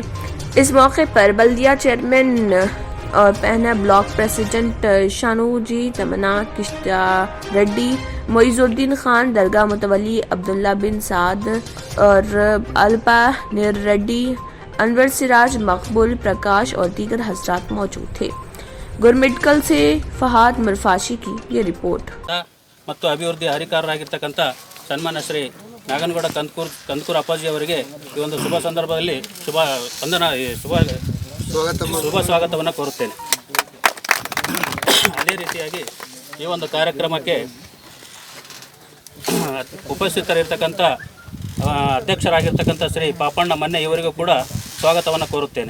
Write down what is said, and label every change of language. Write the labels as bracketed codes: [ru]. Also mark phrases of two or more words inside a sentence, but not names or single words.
[ur] اس موقع پر بلدیہ چیئرمین اور پہنا بلاک پریزیڈنٹ شانوجی، تمنا کشتا ریڈی، موئزالدین خان، درگاہ متولی عبداللہ بن سعد اور الپا نر ریڈی، انور سراج، مقبول پرکاش اور دیگر حضرات موجود تھے. گرمٹکل سے فہد مرفاشی کی یہ رپورٹ. [kn] ಮತ್ತು ಅಭಿವೃದ್ಧಿ ಅಧಿಕಾರರಾಗಿರ್ತಕ್ಕಂಥ ಸನ್ಮಾನ್ಯ ಶ್ರೀ ನಾಗನಗೌಡ ಕಂದಕೂರು ಅಪ್ಪಾಜಿ ಅವರಿಗೆ ಈ ಒಂದು ಶುಭ ಸಂದರ್ಭದಲ್ಲಿ ಶುಭ ಸ್ವಾಗತವನ್ನು ಕೋರುತ್ತೇನೆ। ಅದೇ ರೀತಿಯಾಗಿ ಈ ಒಂದು ಕಾರ್ಯಕ್ರಮಕ್ಕೆ ಉಪಸ್ಥಿತರಿರ್ತಕ್ಕಂಥ ಅಧ್ಯಕ್ಷರಾಗಿರ್ತಕ್ಕಂಥ ಶ್ರೀ ಪಾಪಣ್ಣ ಮನ್ನೆ ಇವರಿಗೂ ಕೂಡ ಸ್ವಾಗತವನ್ನು ಕೋರುತ್ತೇನೆ।